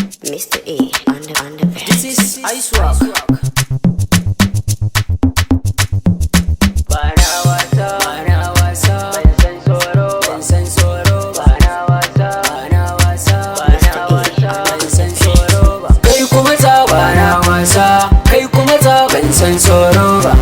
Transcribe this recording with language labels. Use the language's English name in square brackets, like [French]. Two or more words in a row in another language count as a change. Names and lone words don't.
[English] Mister E on the, on the This is Ice Rock. [Hausa] Bana wasa, bana wasa, ban san tsoro ba. Ban san tsoro ba. Bana wasa, bana wasa, bana wasa, ban san tsoro ba. Kai kuma ta bana wasa, kai kuma ta ban san tsoro ba.